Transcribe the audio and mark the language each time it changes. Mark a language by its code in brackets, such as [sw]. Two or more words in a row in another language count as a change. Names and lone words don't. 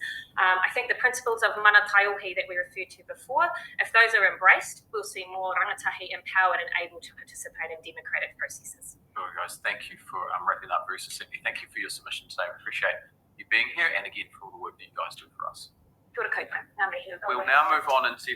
[en] I think the principles of [mi] mana taiuhi [en] that we referred to before, if those are embraced, we'll see more rangatahi empowered and able to participate in democratic processes. Sure, guys. Thank you for wrapping up very succinctly. Thank you for your submission today. We appreciate you being here and again for all the work that you guys do for us. [mi] Kia ora koutou. Ngā mihi. [en] We'll now move on and see